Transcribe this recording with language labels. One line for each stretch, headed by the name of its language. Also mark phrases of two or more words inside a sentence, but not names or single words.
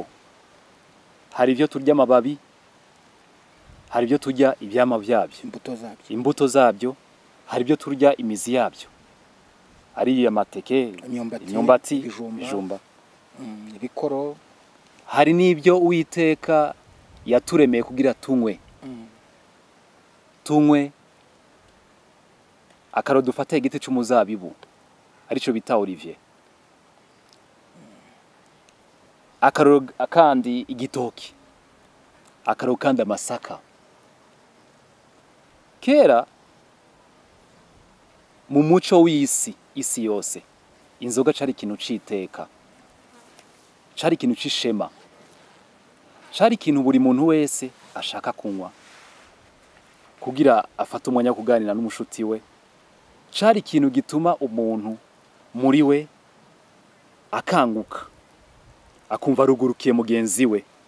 Rundi: Hari ibyo turya amababi, hari ibyo turya ibyama byabyo, imbuto zabyo, hari ibyo turya imizi yabyo, ari amateke, imyumbati, ibijumba, ibikoro. Hari n'ibyo Uwiteka yaturemeye kugira tunywe. Akaro dufata igiti cy'umuzabibu arico bita Olivier, akaro kandi igitoki, akaro kandi amasaka. Kera mu muco w'isi yose inzoga cari ikintu citeka, cari ikintu c'ishema, cari ikintu buri muntu wese ashaka kunywa kugira afata umwanya wo kuganira n'umushuti we, cari ikintu gituma umuntu muri we akanguka akumva arugurukiye mugenzi we.